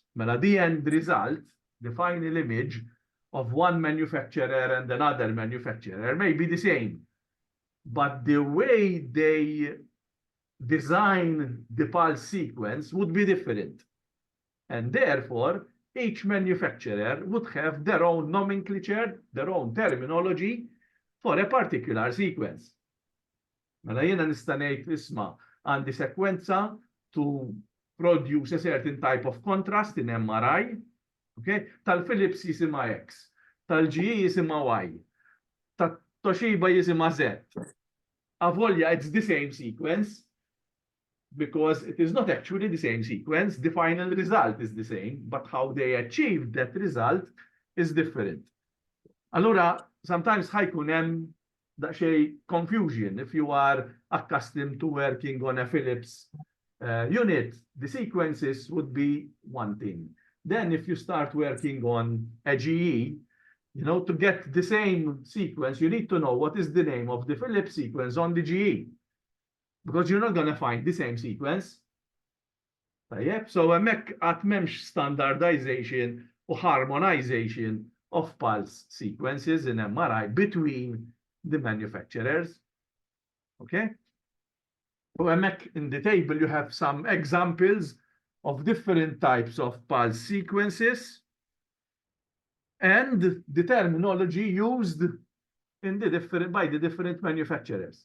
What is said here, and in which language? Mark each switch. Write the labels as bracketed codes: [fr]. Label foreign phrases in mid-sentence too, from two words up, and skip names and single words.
[en] Mela, the end result, the final image of one manufacturer and another manufacturer may be the same, but the way they design the pulse sequence would be different. And therefore, each manufacturer would have their own nomenclature, their own terminology for a particular sequence. [mt] Mela jiena nista' ngħid isma' għandi sekwenza [en] to produce a certain type of contrast in MRI, okay? [mt] Tal-Philips jisimha X, tal-GE jisimha Y, tal-Toshiba jisimha Z. Avolja, [en] it's the same sequence, because it is not actually the same sequence. The final result is the same, but how they achieved that result is different. Allora, sometimes [mt] ħajkun hemm daqsxejn [en] confusion if you are accustomed to working on a Philips unit. The sequences would be one thing. Then if you start working on a GE, you know, to get the same sequence, you need to know what is the name of the Philips sequence on the GE, because you're not going to find the same sequence. [mt] Tajjeb, so hemmhekk qatt m'hemmx [en] standardization u harmonization of pulse sequences in MRI between the manufacturers. Okay? So hemmhekk in the table you have some examples of different types of pulse sequences and the terminology used by the different manufacturers.